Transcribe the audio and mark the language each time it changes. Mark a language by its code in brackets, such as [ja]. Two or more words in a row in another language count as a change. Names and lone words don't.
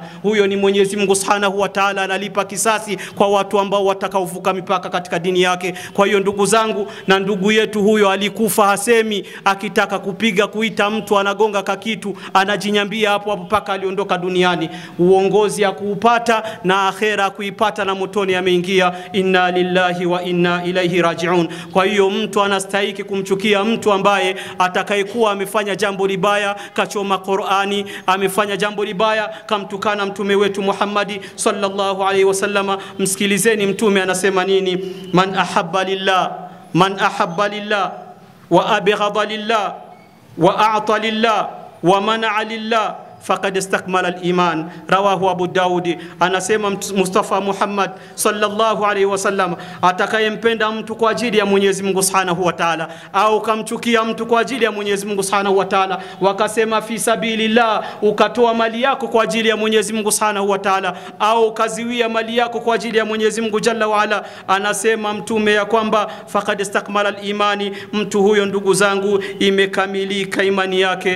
[sw] Huyo ni Mwenyezi Mungu [ar] سبحانه وتعالى [sw] analipa kisasi kwa watu ambao watakaovuka mipaka katika dini yake. Kwa hiyo ndugu zangu, na ndugu yetu huyo alikufa hasemi, akitaka kupiga kuita mtu anagonga kakitu, anajinyambia hapo hapo paka aliondoka duniani. Uongozi ya kuupata na akhera kuipata na motoni ameingia. [ar] إنا لله وإنا إليه راجعون. [sw] Kwa hiyo mtu anastahili kumchukia mtu ambaye atakayekuwa amefanya jambo libaya, kachoma Qur'ani, amefanya jambo libaya, kamtukana mtume wetu Muhammad [ar] صلى الله عليه وسلم. [sw] Msikilizeni mtume anasema nini: [ar] من أحب لله وأبغض لله وأعطى لله ومنع لله فقد استكمل الإيمان. رواه أبو داود. [sw] Anasema Mustafa Muhammad [ar] صلى الله عليه وسلم, [sw] atakayempenda mtu kwa ajili ya Mwenyezi Mungu [ar] سبحانه وتعالى, [sw] au kamchukia mtu kwa ajili ya Mwenyezi Mungu [ar] سبحانه وتعالى, [sw] wakasema [ar] في سبيل الله, [sw] ukatoa mali yako kwa ajili ya Mwenyezi Mungu [ar] سبحانه وتعالى, [sw] au kaziwia mali yako kwa ajili ya Mwenyezi Mungu [ar] جل وعلا, [sw] anasema mtume ya kwamba [ar] فقد استكمل الإيمان, [sw] mtu huyo ndugu zangu imekamilika imani yake.